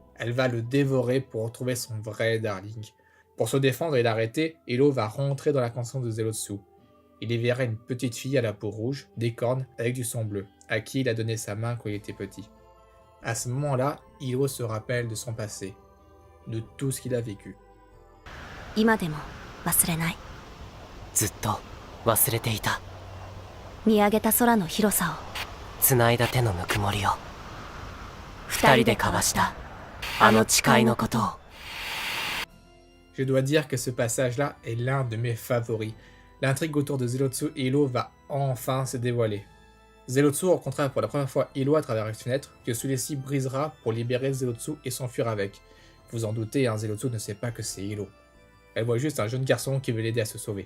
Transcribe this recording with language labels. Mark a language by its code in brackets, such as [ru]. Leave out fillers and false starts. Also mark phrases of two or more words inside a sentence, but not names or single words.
[fr] Elle va le dévorer pour retrouver son vrai darling. Pour se défendre et l'arrêter, Hilo va rentrer dans la conscience de Zelotsu. Il y verra une petite fille à la peau rouge, des cornes, avec du sang bleu, à qui il a donné sa main quand il était petit. À ce moment-là, Hilo se rappelle de son passé, de tout ce qu'il a vécu. [ja] 今でも忘れない。ずっと忘れていた。見上げた空の広さを、繋いだ手のぬくもりを、二人で交わしたあの誓いのことを。 [fr] Je dois dire que ce passage-là est l'un de mes favoris. L'intrigue autour de Zelotsu et Hilo va enfin se dévoiler. Zelotsu rencontrera pour la première fois Hilo à travers une fenêtre que celui-ci brisera pour libérer Zelotsu et s'enfuir avec. Vous en doutez, Zelotsu ne sait pas que c'est Hilo. Elle voit juste un jeune garçon qui veut l'aider à se sauver.